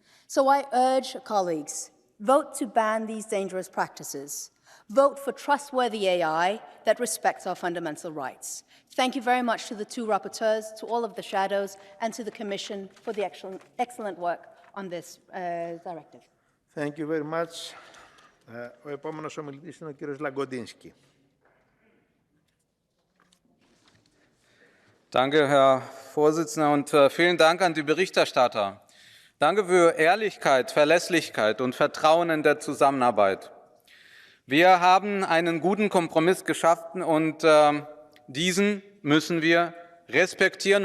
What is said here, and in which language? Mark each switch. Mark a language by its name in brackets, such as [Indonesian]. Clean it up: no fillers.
[English] So I urge colleagues, vote to ban these dangerous practices. Vote for trustworthy AI that respects our fundamental rights. Thank you very much to the two rapporteurs, to all of the shadows, and to the Commission for the excellent work on this directive. Thank you very much. [Greek] Ο επόμενος ομιλητής είναι ο κύριος Λαγκοντίνσκι. [German] Danke, Herr Vorsitzender, und vielen Dank an die Berichterstatter. Danke für Ehrlichkeit, Verlässlichkeit und Vertrauen in der Zusammenarbeit. Wir haben einen guten Kompromiss geschaffen und diesen müssen wir respektieren.